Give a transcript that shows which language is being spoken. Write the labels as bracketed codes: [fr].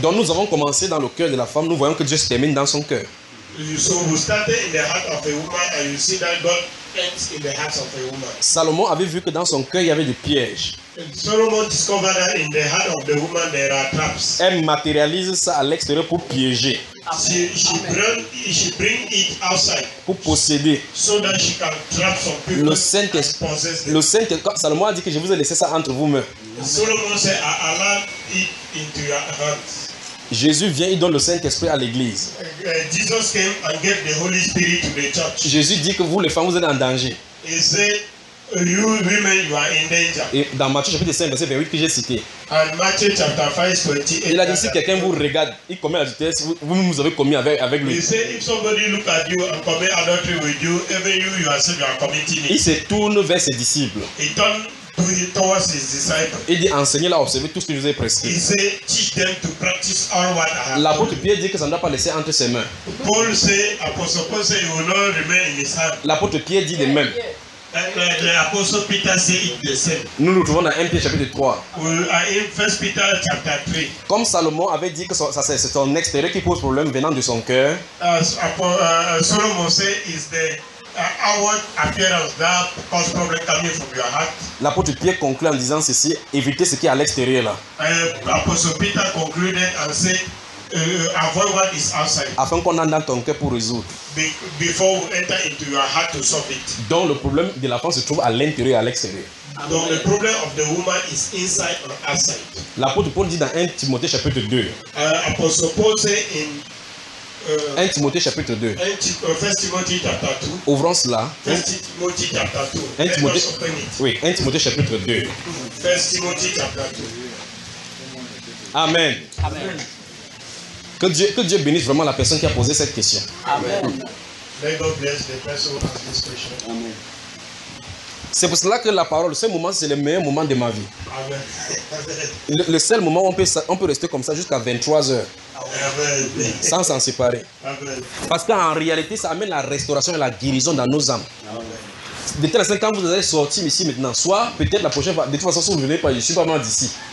[fr] Donc nous avons commencé dans le cœur de la femme, nous voyons que Dieu se termine dans son cœur. [en] So you started in the heart of a woman and you see that God ends in the heart of a woman. [fr] Salomon avait vu que dans son cœur il y avait des pièges. [en] Solomon discovered that in the heart of the woman there are traps. [fr] Elle matérialise ça à l'extérieur pour piéger. [en] She bring it outside. [fr] Pour posséder. [en] So that she can trap some people. [fr] Le Saint-Esprit. Le Saint-Esprit. Salomon a dit que je vous ai laissé ça entre vous-mêmes. [en] Solomon said, I allow it into your hands. [fr] Jésus vient, il donne le Saint-Esprit à l'église. [en] Jesus came and gave the Holy Spirit to the church. [fr] Jésus dit que vous, les femmes, vous êtes en danger. [en] He said, you women, you are in danger. [fr] Et dans Matthieu chapitre 5, verset 28 que j'ai cité. [en] And Matthew chapter 5, 28. [fr] Il a dit, si quelqu'un vous regarde, il commet adultère, vous avez commis avec lui. [en] He said, if somebody look at you and commit adultery with you, even you yourself, you are committing it. [fr] Il se tourne vers ses disciples. [en] Towards his disciples. [fr] Il dit enseignez-les à observer tout ce que je vous ai prescrit. [en] He said, teach them to practice all what I have told. [fr] L'apôtre Pierre dit que ça ne doit pas laisser entre ses mains. [en] Paul said, Apostle Paul said, you will not remain in his hand. [fr] L'apôtre Pierre dit de même. [en] L'apôtre Peter said the same. [fr] Nous nous trouvons dans 1 Pierre chapitre 3. [en] In 1 Peter chapter 3. [fr] Comme Salomon avait dit que c'est son extérieur qui pose problème venant de son cœur. [en] Solomon said, is the outward appearance that cause problem coming from your heart. [fr] L'apôtre Pierre conclut en disant ceci, évitez ce qui est à l'extérieur là. [en] Apostle Peter concluded and said, avoid what is outside. [fr] Afin qu'on entre dans ton cœur pour résoudre. [en] Before we enter into your heart to solve it. [fr] Donc le problème de la femme se trouve à l'intérieur et à l'extérieur. Donc le problème [en] of the woman is inside or outside. [fr] L'apôtre Paul dit dans 1 Timothée chapitre 2. [en] Apostle Paul said in [fr] 1 Timothée chapitre 2. 1 Timothée chapitre 2. Ouvrons cela. 1 Timothée chapitre 2. 1 Timothée. Oui, 1 Timothée chapitre 2. 1 Timothée chapitre 2. Amen. Amen. Que Dieu bénisse vraiment la personne qui a posé cette question. Amen. [en] May God bless the person who asked this question. Amen. [fr] C'est pour cela que la parole, ce moment, c'est le meilleur moment de ma vie. Amen. Le seul moment où on peut rester comme ça jusqu'à 23 heures. Amen. Sans s'en séparer. Amen. Parce qu'en réalité, ça amène la restauration et la guérison dans nos âmes. Amen. De telle façon, quand vous allez sortir ici maintenant, soit peut-être la prochaine fois, de toute façon, si vous ne venez pas, je ne suis pas mal d'ici.